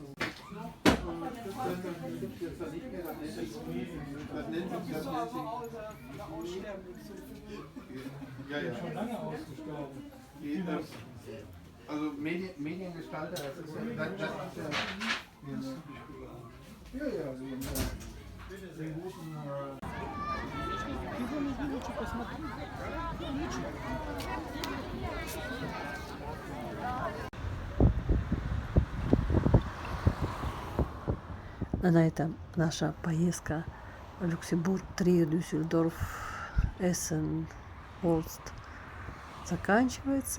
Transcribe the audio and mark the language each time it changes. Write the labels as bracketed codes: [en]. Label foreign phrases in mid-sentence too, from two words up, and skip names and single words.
[de] Das gibt es da nicht mehr, das nennt sich ja. Schon lange ausgestorben. Also Mediengestalter, das ist ja, den guten [ru] На этом наша поездка в Люксембург, Триер, Дюссельдорф, Эссен, Олст заканчивается.